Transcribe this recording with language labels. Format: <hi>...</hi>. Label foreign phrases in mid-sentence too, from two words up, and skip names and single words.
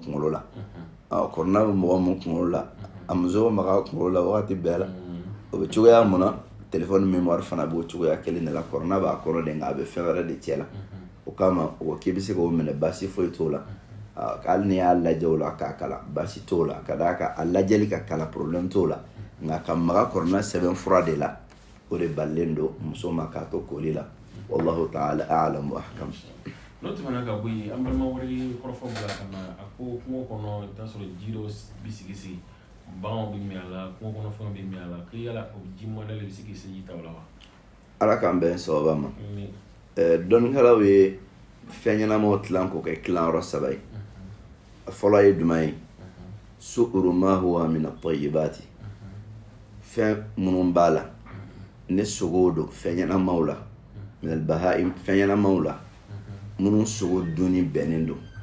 <bm>kunkolo la kɔrɔna bɛ mɔgɔ mun kunkolo la a muso maga kunkolo la wagati bɛɛ la o bɛ cogoya mun na telefɔni mémoire fana b'o cogoya kelen de la kɔrɔna b'a kɔrɔ de nka a bɛ fɛn wɛrɛ de cɛ la o kama o ko k'i bɛ se k'o minɛ baasi foyi t'o la hali ni y'a lajɛ o la k'a kalan baasi t'o la ka d'a kan a lajɛli ka kalan problème t'o la nka ka maga kɔrɔna sɛbɛnfura de la o de balilen don muso ma k'a to koli la</bm> <ar>والله تعالى أعلم وأحكم.</ar> <bm>n'o tɛmɛna ka bɔ yen an balima wɛrɛ ye kɔrɔfɔ bila ka na a ko kungo kɔnɔ i bɛ taa sɔrɔ ji dɔ bɛ sigi baganw bɛ min a la kungo kɔnɔ fɛnw bɛ min a la ko yala o ji mɔdɛli bɛ se k'i se ji ta o la wa? ala k'an bɛn sababa ma dɔnnikɛlaw ye fɛn ɲɛnamaw tilan k'o kɛ tilanyɔrɔ saba ye a fɔlɔ ye jumɛn ye su'uru</bm> <ar>ما هو من الطيبات</ar> <bm>fɛn minnu b'a la ne sogow don fɛn ɲɛnamaw la</bm> <ar>من البهائم</ar> <bm>fɛn ɲɛnamaw la minnu sogo dunni bɛnnen don</bm>